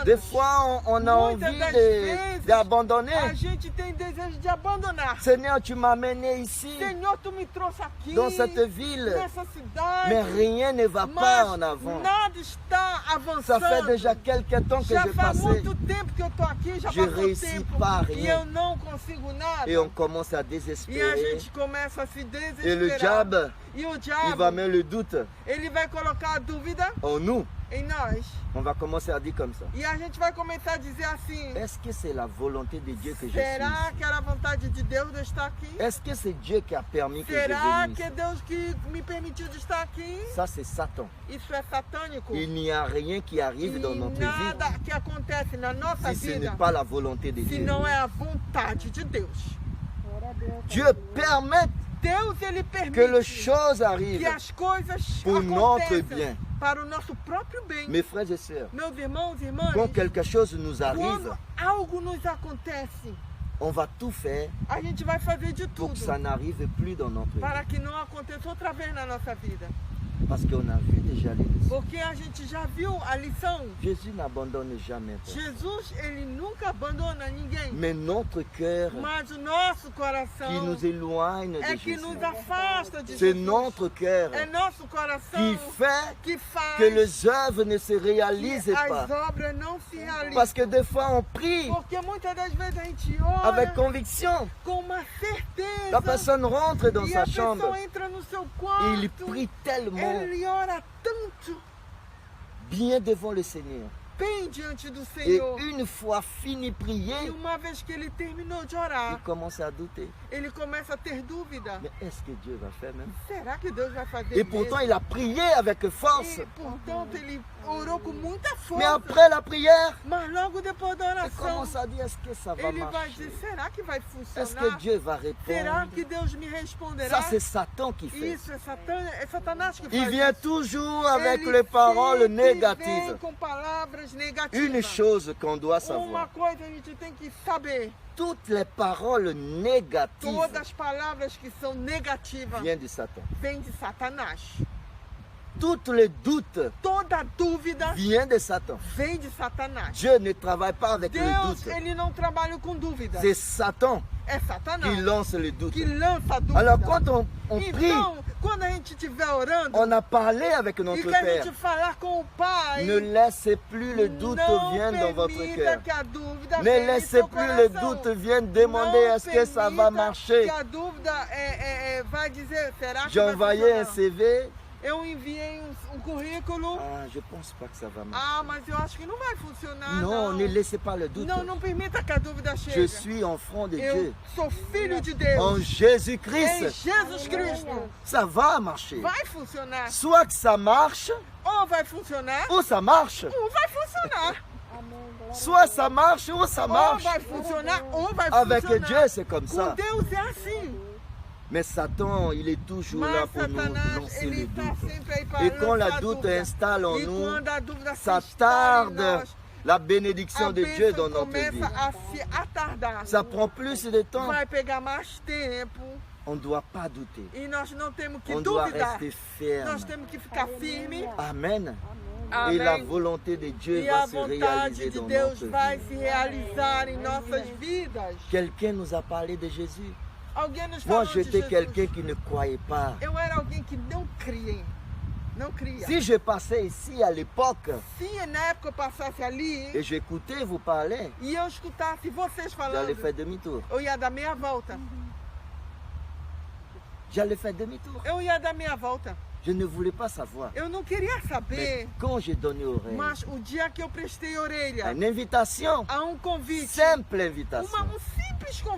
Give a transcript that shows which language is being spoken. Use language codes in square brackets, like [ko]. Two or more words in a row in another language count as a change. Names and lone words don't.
[fr] Des fois, on a [pt] Muitas [fr] envie [pt] das vezes, [fr] d'abandonner. [pt] a gente tem desejo de abandonar. [fr] Seigneur, tu m'as amené ici, [pt] Senhor, tu me trouxe aqui, [fr] dans cette ville. [pt] nessa cidade, [fr] Mais rien ne va pas en [pt] mas [fr] avant. [pt] nada está [fr] Ça [pt] avançando. [fr] fait déjà quelques temps que [pt] Já [fr] j'ai [pt] faz [fr] passé. [pt] muito tempo que eu tô aqui, já [fr] Je [pt] passou [fr] réussis [pt] tempo [fr] pas [pt] e [fr] rien. [pt] eu não consigo nada. [fr] Et on commence à [pt] E a [fr] désespérer. [pt] gente começa a se [fr] Et [pt] desesperar. [fr] le diable, [pt] E o [fr] il [pt] diabo, [fr] va mettre le doute [pt] ele vai colocar a dúvida [fr] en nous. [pt] em nós. [fr] On va commencer à dire comme ça. [pt] E a gente vai começar a dizer assim: [fr] Est-ce que c'est la volonté de Dieu que je suis [pt] será [fr] ici? [pt] que era a vontade de Deus de eu estar aqui? [fr] Est-ce que c'est Dieu qui a permis que je [pt] Será [fr] vienne [pt] que é [fr] ici? [pt] Deus que me permitiu de estar aqui? [fr] Ça, c'est Satan. [pt] Isso é satânico. [fr] Il n'y a rien qui arrive dans [pt] E [fr] notre [pt] nada [fr] vie [pt] que acontece na nossa [fr] si ce n'est [pt] vida [fr] pas la volonté de [pt] se [fr] Dieu. [pt] não é a vontade de Deus. Glória a Deus. [fr] Dieu permet [pt] Deus ele [fr] que les [pt] permite [fr] choses [pt] que [fr] arrivent [pt] as coisas [fr] pour notre [pt] aconteçam [fr] bien. [pt] para o nosso próprio bem. [fr] Mes frères et sœurs, [pt] Meus irmãos e irmãs, [fr] quand quelque chose nous arrive, [pt] quando algo nos acontece, [fr] on va tout faire [pt] a gente vai fazer de [fr] pour [pt] tudo [fr] que ça n'arrive plus dans notre vie. [pt] para que não aconteça outra vez na nossa vida. [fr] Parce qu'on a vu déjà les leçons. [pt] Porque a gente já viu a lição. [fr] Jésus n'abandonne jamais. frère. [pt] Jesus, ele nunca abandona ninguém. [fr] Mais notre cœur [pt] Mas o nosso [fr] qui [pt] coração [fr] nous éloigne [pt] é [fr] de [pt] que [fr] Jésus, [pt] nos afasta de [fr] c'est [pt] Jesus. [fr] notre cœur [pt] É nosso coração [fr] qui fait [pt] que faz [fr] que les œuvres ne se réalisent [pt] que [fr] pas. [pt] as obras não se realizem. [fr] Parce que des fois on prie [pt] Porque muitas das vezes a gente ora [fr] avec conviction. [pt] com uma certeza. [fr] La personne rentre dans [pt] e [fr] sa [pt] a pessoa [fr] chambre [pt] entra no seu [fr] et [pt] quarto. [fr] il prie tellement [pt] Ele ora tanto [fr] bien devant le Seigneur. [pt] bem diante do [fr] Et [pt] Senhor. [fr] une fois fini [pt] E [fr] prier, [pt] uma vez que ele terminou de [fr] il [pt] orar, [fr] commence à douter. [pt] ele começa a ter dúvida. [fr] Mais est-ce que Dieu va faire même? [pt] Será que Deus vai fazer [fr] Et pourtant il a prié avec force. [pt] E, portanto, ele orou com muita [fr] Mais [pt] força. [fr] après la prière, [pt] Mas logo depois da [fr] il [pt] oração, [fr] commence à dire est-ce que ça va [pt] ele vai [fr] marcher? [pt] dizer, será que vai [fr] Est-ce que [pt] funcionar? [fr] Dieu va [pt] Será [fr] répondre? [pt] que Deus me responderá? [fr] Ça c'est Satan qui fait. [pt] Isso é Satanás que faz [fr] Il vient [pt] isso. [fr] toujours avec [pt] Ele [fr] les paroles [pt] sempre [fr] négatives. [pt] vem com palavras negativas. [fr] Une chose qu'on doit [pt] Uma [fr] savoir, [pt] coisa a gente tem que saber. [fr] toutes les paroles négatives [pt] Todas as palavras que são negativas [fr] viennent de Satan. [pt] vêm de Satanás. [fr] Tous les doutes [pt] Toda dúvida [fr] viennent de Satan. [pt] vem de Satanás. [fr] Dieu ne travaille pas avec le [pt] Deus, [fr] doute. [pt] ele não trabalha com dúvida. [fr] C'est Satan [pt] É [fr] qui [pt] Satanás [fr] lance le doute. [pt] que lança a dúvida. [fr] Alors quand on prie, [pt] Então, quando a gente estiver orando [fr] on a parlé avec [pt] e [fr] notre [pt] que a [fr] Père. [pt] gente falar com o Pai, [fr] Ne laissez plus le doute [pt] não [fr] vienne dans votre [pt] permita [fr] cœur. [pt] que a dúvida [fr] Ne [pt] venha em [fr] laissez [pt] seu [fr] plus le [pt] coração. [fr] doute vienne demander [pt] Não [fr] est-ce que ça va [pt] permita [fr] marcher. [pt] que a dúvida vai dizer, será que [fr] J'ai [pt] vai [fr] envoyé un [pt] funcionar? [fr] CV. [pt] Eu enviei um currículo. [fr] Ah, je pense pas que ça va marcher. [pt] Ah, mas eu acho que não vai funcionar, [fr] Non, [pt] não. [fr] ne laissez pas le doute. [pt] Não permita que a dúvida [fr] Je [pt] chegue. [fr] suis enfant de [pt] Eu [fr] Dieu. [pt] sou filho de Deus. [fr] En [pt] Em [fr] Jésus-Christ, [pt] Jesus Cristo. [fr] ça va marcher. [pt] Vai funcionar. [fr] Soit que ça marche, [pt] Ou vai funcionar, [fr] ou ça marche. [pt] ou vai funcionar. Amém. Glória [fr] Soit ça marche, ou ça [pt] Ou [fr] marche. [pt] vai funcionar, ou vai [fr] Avec [pt] funcionar. [fr] Dieu, c'est comme [pt] Com [fr] ça. [pt] Deus é assim. [fr] Mais Satan, il est toujours là [pt] Mas [fr] pour nous [pt] Satanás, [fr] lancer [pt] ele [fr] le [pt] está [fr] doute. [pt] sempre aí para [fr] Et quand la [pt] lançar a [fr] doute [pt] dúvida. [fr] installe en [pt] E [fr] nous, [pt] quando a dúvida se [fr] ça [pt] instala em [fr] tarde [pt] nós, [fr] la bénédiction [pt] a [fr] de Dieu dans [pt] bênção [fr] notre vie. [pt] começa a se atardar. [fr] Ça prend plus de temps. [pt] Vai pegar mais tempo. [fr] On ne doit pas douter. [pt] E nós não temos que [fr] On doit [pt] duvidar. [fr] rester ferme. [pt] Nós temos que ficar firme. [fr] Amen. [pt] Amém. [fr] Et la [pt] Amém. [fr] volonté de Dieu [pt] E a [fr] va se [pt] vontade [fr] réaliser [pt] de [fr] dans [pt] Deus [fr] notre [pt] vai [fr] vie. [pt] se realizar em nossas vidas. [fr] Quelqu'un nous a parlé de Jésus. [pt] Alguém nos [fr] Moi, [pt] falou de [fr] j'étais [pt] Jesus. [fr] quelqu'un qui ne croyait pas. [pt] Eu era alguém que não cria. Não cria. [fr] Si je passais ici à l'époque [pt] Se na época eu passasse ali [fr] et j'écoutais vous parler, [pt] e eu escutasse vocês falando, [fr] j'allais faire demi-tour. [pt] eu ia dar meia volta. [fr] J'allais faire demi-tour. [pt] Eu ia dar meia volta. [fr] Je ne voulais pas savoir. [pt] Eu não queria [fr] Mais [pt] saber. [fr] quand j'ai donné oreille [pt] Mas o dia que eu prestei [fr] à [pt] orelha [fr] une invitation, [pt] a um convite, [fr] simple invitation,